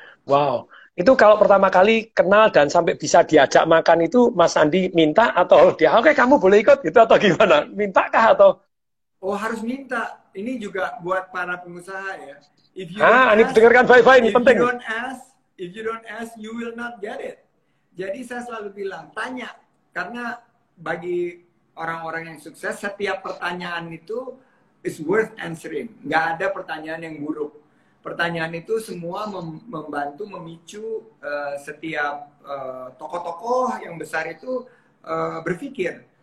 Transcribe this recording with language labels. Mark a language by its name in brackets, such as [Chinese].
[Indonesian] Wow. Itu kalau pertama kali kenal dan sampai bisa diajak makan itu Mas Andi minta atau dia oke kamu boleh ikut gitu atau gimana? Mintakah atau? Oh, harus minta. ini juga buat para pengusaha ya. [English] If you don't [Indonesian] ini [English] ask, [Indonesian] dengarkan baik-baik, ini penting. [English] if you don't ask, you will not get it. [Indonesian] Jadi saya selalu bilang, tanya. Karena bagi orang-orang yang sukses, setiap pertanyaan itu [English] is worth answering. [Indonesian] Nggak ada pertanyaan yang buruk. Pertanyaan itu semua membantu memicu setiap tokoh-tokoh yang besar itu berpikir.